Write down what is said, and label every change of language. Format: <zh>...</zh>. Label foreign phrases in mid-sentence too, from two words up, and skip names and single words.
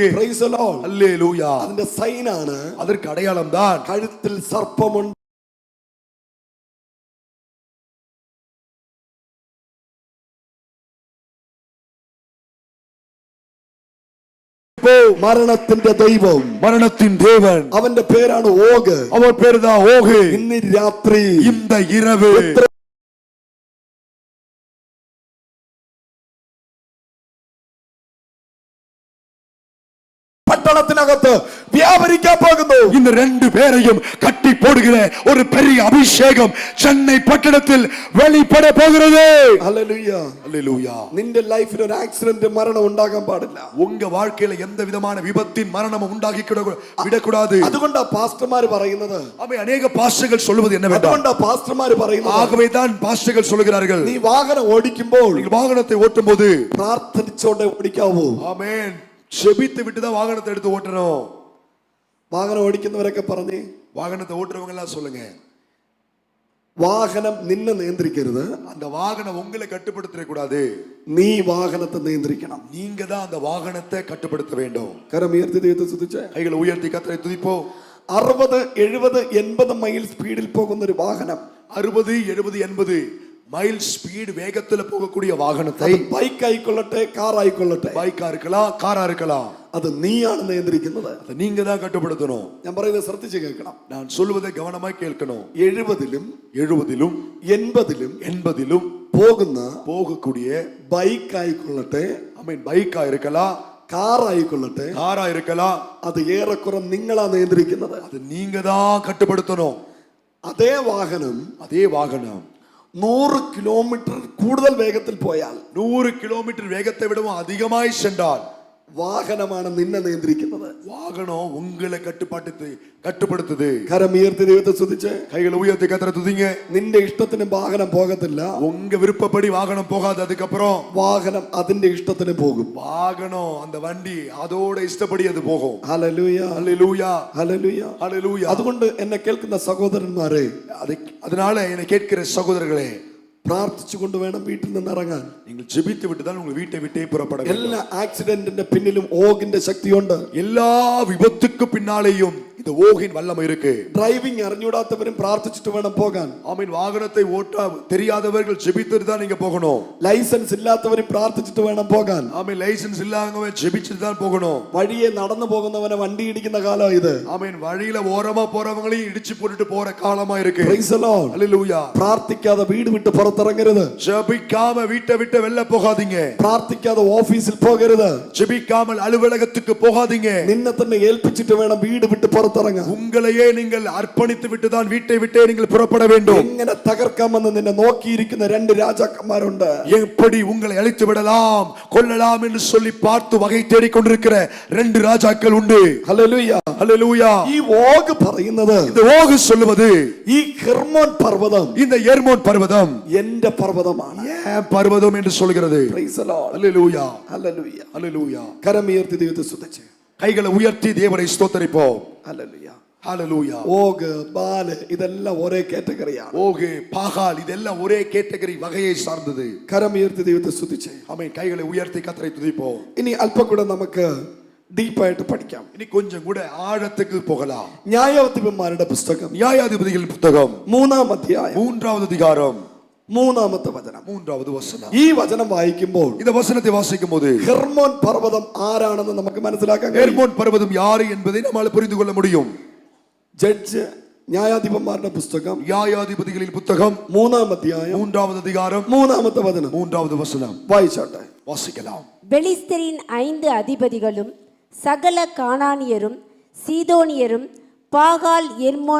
<en>Praise the Lord.</en> <ta>அல்லேலூயா.</ta> <ml>അതിന്റെ സൈനാണ്</ml> <ta>அதற்கு அடையாளம் தான்</ta> <ml>കഴുത്തിൽ സർപ്പമുണ്ട്. മരണത്തിന്റെ ദൈവം,</ml> <ta>மரணத்தின் தேவன்.</ta> <ml>അവന്റെ പേരാണ് ഓഗ്.</ml> <ta>அவர் பேரு தான் ஓகு.</ta> <ml>ഇന്ന് രാത്രി</ml> <ta>இந்த இரவு</ta> <ml>പട്ടണത്തിനകത്ത് വ്യാപരിക്കാൻ പോകുന്നു.</ml> <ta>இந்த 2 பேரையும் கட்டி போடுகிற ஒரு பெரிய அபிஷேகம் சென்னை பட்டணத்தில் வெளிப்பட போகிறது.</ta> <ml>ഹല്ലേലൂയ.</ml> <ta>அல்லேலூயா.</ta> <ml>നിന്റെ ലൈഫിൽ ഒരു ആക്സിഡന്റ് മരണം ഉണ്ടാകാൻ പാടില്ല.</ml> <ta>உங்க வாழ்க்கையில எந்த விதமான விபத்தின் மரணமும் உண்டாகி விடக்கூடாது.</ta> <ml>അതുകൊണ്ടാ പാസ്റ്റർമാർ പറയുന്നത്,</ml> <ta>அவை அநேக பாஸ்டர்கள் சொல்வது என்னவென்றால்,</ta> <ml>അതുകൊണ്ടാ പാസ്റ്റർമാർ പറയുന്നത്,</ml> <ta>ஆகவே தான் பாஸ்டர்கள் சொல்கிறார்கள்,</ta> <ml>നീ വാഹനം ഓടിക്കുമ്പോൾ</ml> <ta>நீங்கள் வாகனத்தை ஓட்டும் போது</ta> <ml>പ്രാർത്ഥിച്ചോടെ ഓടിക്കാവൂ.</ml> <ta>ஆமென் செபித்து விட்டு தான் வாகனத்தை எடுத்து ஓட்டணும்.</ta> <ml>വാഹനം ഓടിക്കുന്നവരൊക്കെ പറഞ്ഞേ,</ml> <ta>வாகனத்தை ஓட்டுறவங்க எல்லாம் சொல்லுங்க,</ta> <ml>വാഹനം നിന്നെ നിയന്ത്രിക്കരുത്,</ml> <ta>அந்த வாகனம் உங்களை கட்டுப்படுத்த கூடாது,</ta> <ml>നീ വാഹനത്തെ നിയന്ത്രിക്കണം.</ml> <ta>நீங்க தான் அந்த வாகனத்தை கட்டுப்படுத்த வேண்டும்.</ta> <ml>കരം ഉയർത്തി ദൈവത്തെ സ്തുതിച്ചേ.</ml> <ta>கைகளை உயர்த்தி கர்த்தரை துதிப்போம்.</ta> <ml>60, 70, 80</ml> <en>mile speed</en> <ml>പോകുന്ന ഒരു വാഹനം,</ml> <ta>60, 70, 80</ta> <en>mile speed</en> <ta>வேகத்துல போகக்கூடிய வாகனத்தை,</ta> <ml>ബൈക്ക് ആയിക്കൊള്ളട്ടെ കാർ ആയിക്കൊള്ളട്ടെ,</ml> <ta>பைக்கா இருக்கலாம் காரா இருக்கலாம்,</ta> <ml>അത് നീയാണ് നിയന്ത്രിക്കുന്നത്.</ml> <ta>அதை நீங்க தான் கட்டுப்படுத்தணும்.</ta> <ml>ഞാൻ പറയുന്നത് ശ്രദ്ധിച്ച് കേൾക്കണം.</ml> <ta>நான் சொல்வதை கவனமாய் கேட்கணும்.</ta> <ml>70ലും 70ലും 80ലും</ml> <ta>80லும்</ta> <ml>പോകുന്ന</ml> <ta>போகக்கூடிய</ta> <ml>ബൈക്ക് ആയിക്കൊള്ളട്ടെ,</ml> <ta>ஆமென் பைக்கா இருக்கலாம்</ta> <ml>കാർ ആയിക്കൊള്ളട്ടെ,</ml> <ta>காரா இருக்கலாம்,</ta> <ml>അത് ഏറെക്കുറെ നിങ്ങളാ നിയന്ത്രിക്കുന്നത്.</ml> <ta>அது நீங்க தான் கட்டுப்படுத்தணும்.</ta> <ml>അതേ വാഹനം</ml> <ta>அதே வாகனம்</ta> <ml>100 കിലോമീറ്റർ കൂടുതൽ വേഗത്തിൽ പോയാൽ,</ml> <ta>100 கிலோமீட்டர் வேகத்தை விடவும் அதிகமாய் சென்றால்,</ta> <ml>വാഹനമാണ് നിന്നെ നിയന്ത്രിക്കുന്നത്.</ml> <ta>வாகனம் உங்களை கட்டுப்படுத்துது.</ta> <ml>കരം ഉയർത്തി ദൈവത്തെ സ്തുതിച്ച്.</ml> <ta>கைகளை உயர்த்தி கர்த்தரை துதிங்க.</ta> <ml>നിന്റെ ഇഷ്ടത്തിന് വാഹനം പോകത്തില്ല,</ml> <ta>உங்க விருப்பப்படி வாகனம் போகாது. அதுக்கப்புறம்</ta> <ml>വാഹനം അതിന്റെ ഇഷ്ടത്തിന് പോകും.</ml> <ta>வாகனம் அந்த வண்டி அதோட இஷ்டப்படி அது போகும்.</ta> <ml>ഹല്ലേലൂയ.</ml> <ta>அல்லேலூயா.</ta> <ml>ഹല്ലേലൂയ.</ml> <ta>அல்லேலூயா.</ta> <ml>അതുകൊണ്ട് എന്നെ കേൾക്കുന്ന സഹോദരന്മാരെ,</ml> <ta>அதனால என்னை கேட்கிற சகோதரர்களே,</ta> <ml>പ്രാർത്ഥിച്ചുകൊണ്ട് വേണം വീട്ടിൽ നിന്ന് ഇറങ്ങാൻ.</ml> <ta>நீங்கள் ஜெபித்து விட்டு தான் உங்கள் வீட்டை விட்டே புறப்பட வேண்டும்.</ta> <ml>എല്ലാ ആക്സിഡന്റിന്റെ പിന്നിലും ഓഗിന്റെ ശക്തിയുണ്ട്.</ml> <ta>எல்லா விபத்துக்கு பின்னாலேயும் இந்த ஓகின் வல்லமை இருக்கு.</ta> <ml>ഡ്രൈവിംഗ് അറിഞ്ഞൂടാത്തവരും പ്രാർത്ഥിച്ചിട്ട് വേണം പോകാൻ.</ml> <ta>ஆமென். வாகனத்தை ஓட்ட தெரியாதவர்கள் ஜெபித்துட்டு தான் நீங்க போகணும்.</ta> <ml>ലൈസൻസ് ഇല്ലാത്തവരും പ്രാർത്ഥിച്ചിട്ട് വേണം പോകാൻ.</ml> <ta>ஆமென். லைசென்ஸ் இல்லாதவங்க ஜெபிச்சிட்டு தான் போகணும்.</ta> <ml>വഴിയെ നടന്നു പോകുന്നവനെ വണ്ടി ഇടിക്കുന്ന കാലം ഇത്.</ml> <ta>ஆமென். வழியில ஓரமா போறவங்களையும் இடிச்சு போட்டுட்டு போற காலமா இருக்கு.</ta> <en>Praise the Lord.</en> <ta>அல்லேலூயா.</ta> <ml>പ്രാർത്ഥിക്കാതെ വീട് വിട്ട് പുറത്തിറങ്ങരുത്.</ml> <ta>ஜெபிக்காம வீட்டை விட்டு வெளில போகாதீங்க.</ta> <ml>പ്രാർത്ഥിക്കാതെ ഓഫീസിൽ പോകരുത്.</ml> <ta>ஜெபிக்காமல் அலுவலகத்துக்கு போகாதீங்க.</ta> <ml>നിന്നെ തന്നെ ഏൽപ്പിച്ചിട്ട് വേണം വീട് വിട്ട് പുറത്തിറങ്ങാൻ. പുറത്തിറങ്ങാം.</ml> <ta>உங்களையே நீங்கள் அர்ப்பணித்து விட்டு தான் வீட்டை விட்டே நீங்கள் புறப்பட வேண்டும்.</ta> <ml>എങ്ങനെ തകർക്കാമെന്ന് നിന്നെ നോക്കിയിരിക്കുന്ന രണ്ട് രാജാക്കന്മാരുണ്ട്.</ml> <ta>எப்படி உங்களை அழித்து விடலாம் கொல்லலாம் என்று சொல்லி பார்த்து வகை தேடிக் கொண்டிருக்கிற ரெண்டு ராஜாக்கள் உண்டு.</ta> <ml>ഹല്ലേലൂയ.</ml> <ta>ஹல்லேலூயா.</ta> <ml>ഈ ഓഗ് പറയുന്നത്,</ml> <ta>இந்த ஓகு சொல்லுவது,</ta> <ml>ഈ ഹെർമോൻ പർവ്വതം</ml> <ta>இந்த எர்மோன் பர்வதம்</ta> <ml>എന്റെ പർവ്വതമാണ്.</ml> <ta>ஏன் பர்வதம் என்று சொல்கிறது.</ta> <en>Praise the Lord.</en> <ta>ஹல்லேலூயா.</ta> <ml>ഹല്ലേലൂയ.</ml> <ta>ஹல்லேலூயா.</ta> <ml>കരമുയർത്തി ദൈവത്തെ സ്തുതിച്ച്</ml> <ta>கைகளை உயர்த்தி தேவனை ஸ்தோத்தரிப்போம்.</ta> <ml>ഹല്ലേലൂയ.</ml> <ta>ஹல்லேலூயா.</ta> <ml>ഓഗ്, ബാല് ഇതെല്ലാം ഒരേ കാറ്റഗറിയാണ്.</ml> <ta>ஓகு, பாகால் இதெல்லாம் ஒரே கேட்டகரி வகையை சார்ந்தது.</ta> <ml>കരമുയർത്തി ദൈവത്തെ സ്തുതിച്ച്</ml> <ta>ஆமென். கைகளை உயர்த்தி கர்த்தரை துதிப்போம்.</ta> <ml>ഇനി അല്പം കൂടെ നമുക്ക് ഡീപ്പായിട്ട് പഠിക്കാം.</ml> <ta>இனி கொஞ்சம் கூட ஆழத்துக்கு போகலாம்.</ta> <ml>ന്യായാധിപന്മാരുടെ പുസ്തകം</ml> <ta>நியாயாதிபதிகளின் புத்தகம்</ta> <ml>3-ാം അധ്യായം</ml> <ta>3வது அதிகாரம்</ta> <ml>3-ാമത്തെ വചനം.</ml> <ta>3வது വചനം.</ta> <ml>ഈ വചനം വായിക്കുമ്പോൾ</ml> <ta>இந்த வசனத்தை வாசிக்கும் போது</ta> <ml>ഹെർമോൻ പർവ്വതം ആരാണെന്ന് നമുക്ക് മനസ്സിലാക്കാൻ കഴിയും.</ml> <ta>எர்மோன் பர்வதம் யாரு என்பதை நம்மால் புரிந்து கொள்ள முடியும்.</ta> <ml>ജഡ്ജ് ന്യായാധിപന്മാരുടെ പുസ്തകം</ml> <ta>நியாயாதிபதிகளின் புத்தகம்</ta> <ml>3-ാം അധ്യായം</ml> <ta>3வது அதிகாரம்</ta> <ml>3-ാമത്തെ വചനം</ml> <ta>3வது வசனம்</ta> <ml>വായിച്ചോട്ടെ.</ml> <ta>வாசிக்கலாம். பெலிஸ்தரின் 5 அதிபதிகளும் சகல கானானியரும் சீதோனியரும் பாகால் எர்மோன்</ta>